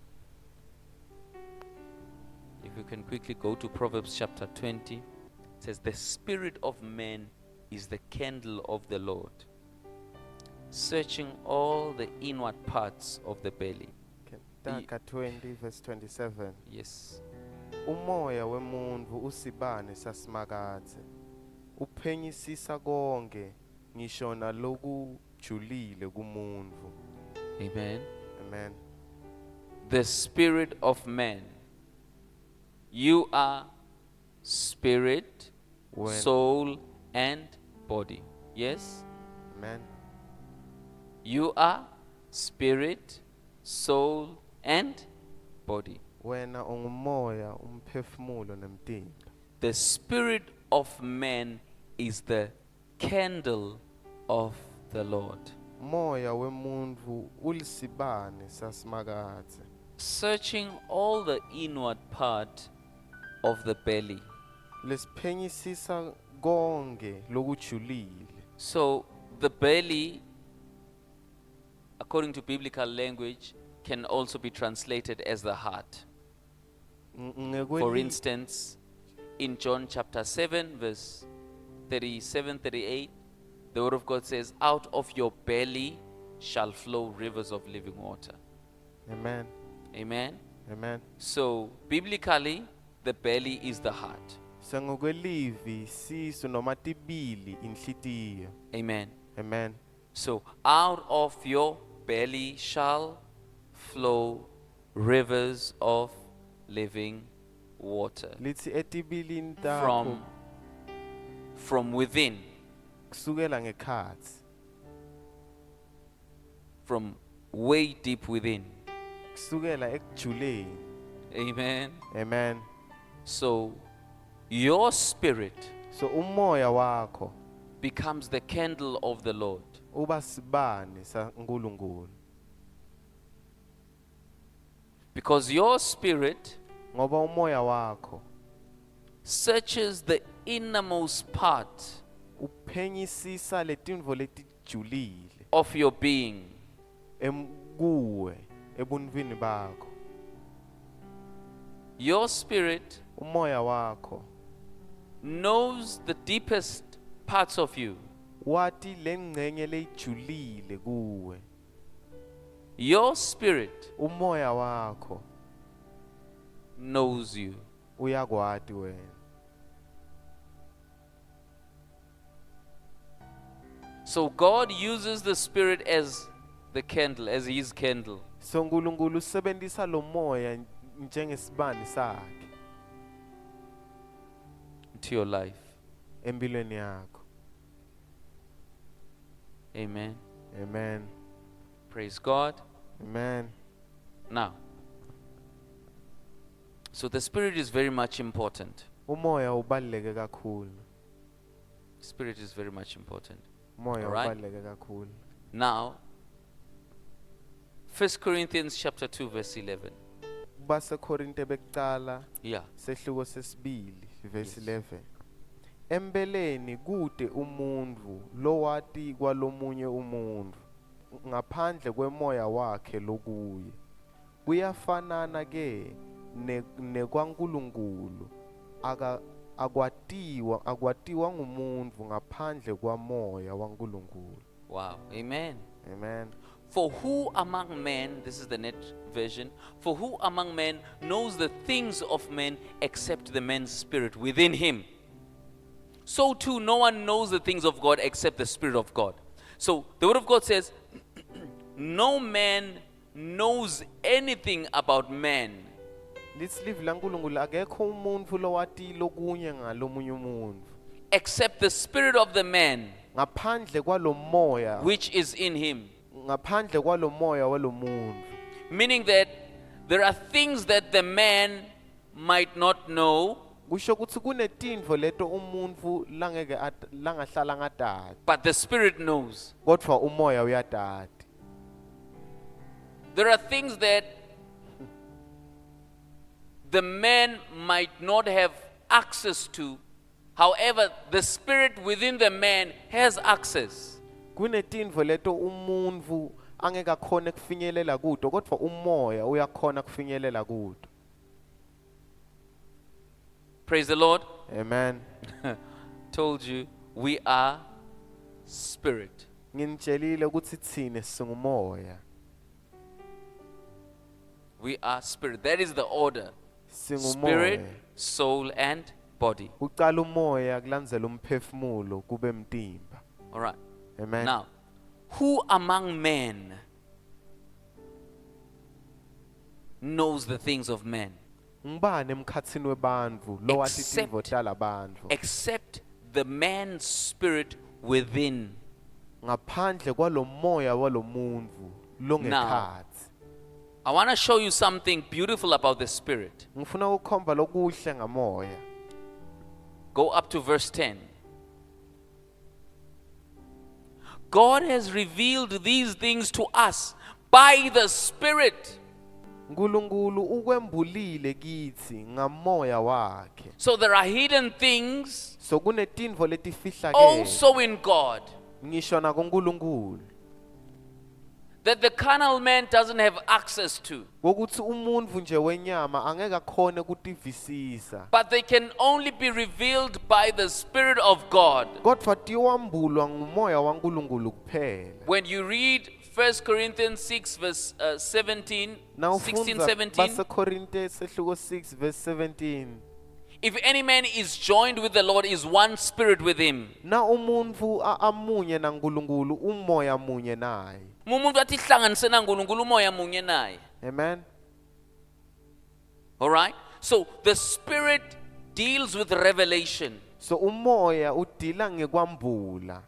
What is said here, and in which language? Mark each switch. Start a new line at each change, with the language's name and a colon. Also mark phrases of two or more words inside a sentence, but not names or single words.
English: If you can quickly go to Proverbs chapter 20. It says, the spirit of man is the candle of the Lord, searching all the inward parts of the belly.
Swati: Taka 20 verse 27.
English: Yes.
Swati: Umoya wemuntu usibane sasimakathe. Uphenyisisa konke ngisho nalokujulile kumuntu.
English: Amen. Amen. The spirit of man. You are spirit, soul, and body. Yes? Amen. You are spirit, soul, and body.
Swati: Wena ungumoya, umphefumulo nemtimba.
English: The spirit of man is the candle of the Lord.
Swati: Moya wemuntu ulisibane sasimakathe.
English: Searching all the inward part of the belly.
Swati: Lesiphenyisisa konke lokujulile.
English: So the belly, according to biblical language, can also be translated as the heart. For instance, in John chapter 7 verse 37-38, the word of God says, out of your belly shall flow rivers of living water. Amen. Amen. Amen. So biblically, the belly is the heart.
Swati: Sengokwelivi sisu noma tibili inhlitiyo.
English: Amen. Amen. So out of your belly shall flow rivers of living water.
Swati: Lithi etibilini takho
English: From within,
Swati: kusukela ngekhatsi.
English: from way deep within.
Swati: Kusukela ekujuleni.
English: Amen. Amen. So your spirit
Swati: So umoya wakho
English: becomes the candle of the Lord.
Swati: uba sibane saNkulunkulu.
English: Because your spirit
Swati: Ngoba umoya wakho
English: searches the innermost part
Swati: uphenyisisa letintfo letijulile
English: of your being.
Swati: kuwe ebuntwini bakho.
English: Your spirit
Swati: Umoya wakho
English: knows the deepest parts of you.
Swati: wati lengcenye lejulile kuwe.
English: Your spirit
Swati: Umoya wakho
English: knows you.
Swati: uyakwati wena.
English: So God uses the spirit as the candle, as his candle.
Swati: So uNkulunkulu usebenzisa lo moya njengesibani sakhe
English: To your life.
Swati: empilweni yakho.
English: Amen. Amen. Praise God. Amen. Now, So the spirit is very much important.
Swati: Umoya ubaluleke kakhulu.
English: Spirit is very much important.
Swati: Umoya
English: Alright.
Swati: ubaluleke kakhulu.
English: Now, 1 Corinthians chapter 2 verse 11.
Swati: Base Korinte bekucala
English: Yeah.
Swati: sehluko sesibili verse
English: Yes.
Swati: 11. Empeleni kude umuntu lowati kwalomunye umuntu ngaphandle kwemoya wakhe lokuye. Kuyafanana ke nekwaNkulunkulu akwatiwa ngumuntu ngaphandle kwamoya waNkulunkulu.
English: Wow. Amen. Amen. For who among men, this is the net version, for who among men knows the things of men except the man's spirit within him? So too, no one knows the things of God except the Spirit of God. So the Word of God says, no man knows anything about man
Swati: Lislivi laNkulunkulu akekho umuntu lowati lokunye ngalomunye umuntu
English: except the spirit of the man
Swati: ngaphandle kwalomoya
English: which is in him.
Swati: ngaphandle kwalomoya walomuntu.
English: Meaning that there are things that the man might not know,
Swati: Kusho ukuthi kunetintfo leto umuntu langahlala ngatati
English: but the spirit knows.
Swati: kodwa umoya uyatati.
English: There are things that the man might not have access to. However, the spirit within the man has access.
Swati: Kunetintfo leto umuntu angekakhona kufinyelela kuto kodwa umoya uyakhona kufinyelela kuto.
English: Praise the Lord. Amen. Told you, we are spirit.
Swati: Nginitshelile ukuthi thine singumoya.
English: We are spirit. That is the order.
Swati: Singumoya.
English: Spirit, soul, and body.
Swati: Uqala umoya kulandzela umphefumulo kube mtimba.
English: All right. Amen. Now, who among men knows the things of men
Swati: Ngibani emkhatsini webantfu lowati
English: Except-
Swati: tintfo talabantfu
English: except the man's spirit within?
Swati: ngaphandle kwalomoya walomuntu longekhatsi.
English: I want to show you something beautiful about the spirit.
Swati: Ngifuna ukukhomba lokuhle ngamoya.
English: Go up to verse 10. God has revealed these things to us by the Spirit.
Swati: Nkulunkulu ukwembulile kithi ngamoya wakhe.
English: So there are hidden things
Swati: So kunetintfo letifihlakele
English: also in God
Swati: ngisho nakuNkulunkulu
English: that the carnal man doesn't have access to.
Swati: ukuthi umuntu nje wenyama angeke akhone kutivisisa.
English: But they can only be revealed by the Spirit of God.
Swati: Kodwa tiwambulwa ngumoya waNkulunkulu kuphela.
English: When you read 1 Corinthians 6 verse 17, 16,
Swati: Nawufundza 17, base Korinte sehluko 6 verse 17.
English: if any man is joined with the Lord, is one spirit with him.
Swati: Na umuntu amunye naNkulunkulu umoya munye naye. Umuntu athi hlanganise naNkulunkulu umoya munye naye.
English: Amen. All right? So the Spirit deals with revelation.
Swati: So umoya udila ngekwambula.